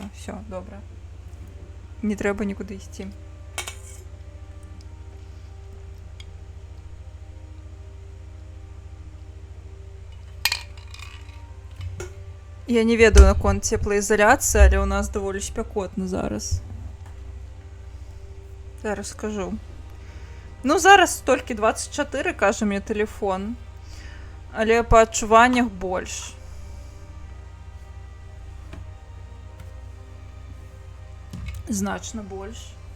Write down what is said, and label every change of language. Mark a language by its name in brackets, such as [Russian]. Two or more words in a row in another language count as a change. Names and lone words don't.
[Ukrainian] Все, добре. Не треба нікуди йти. [Belarusian] Я не ведаю наконт цеплаізаляцыі, але ў нас даволі спякотна зараз. Зараз скажу. Ну, зараз толькі 24, кажа мне тэлефон. Але па адчуваннях больш. Значна больш.